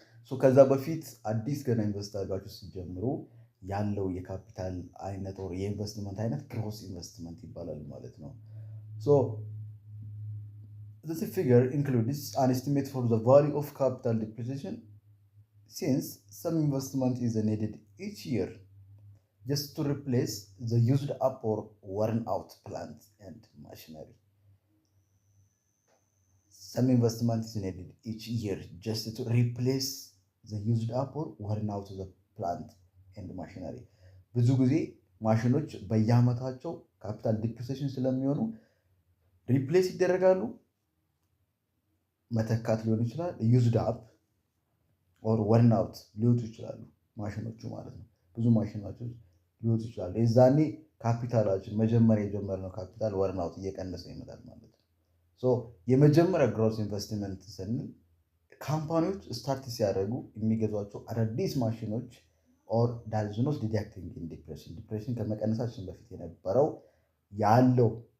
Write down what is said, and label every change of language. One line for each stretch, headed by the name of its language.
Amharic: ከዛ በፊት አዲስ ገና ኢንቨስት አድርጋችሁ ስትጀምሩ ያለው የካፒታል አይነት ኦር የኢንቨስትመንት አይነት ግሮስ ኢንቨስትመንት ይባላል ማለት ነው።
English: This figure includes an estimate for the value of capital depreciation since some investment is needed each year just to replace the used up or worn out plant and machinery. Some investment is needed each year just to replace the used up or worn out the plant and machinery.
Amharic: ብዙ ጊዜ ማሽኖች በየአመታቸው ካፒታል ዲፕሪሲዬሽን ስለሚሆኑ ሪፕሌስ ይደረጋሉ። መተካት ሊሆን ይችላል። ዩዝድ አፕ ኦር ወርን አውት ሊወጡ ይችላሉ ማሽኖቹ ማለት ነው። ብዙ ማሽኖች ሊወጡ ይችላሉ። የዛኔ ካፒታላችን መጀመሪያ የጀመርነው ካፒታል ወርን አውት እየቀነሰ ይመጣል ማለት ነው። የመጀመሪያ ግሮስ ኢንቨስትመንት ስንል ካምፓኒዎች ስታርት ሲያደርጉ የሚገዟቸው አዳዲስ ማሽኖች ኦር ዳዝኖስ ዲዳክቲንግ ዲፕሬሽን ከመቀነሳችን በፊት የነበረው ያለው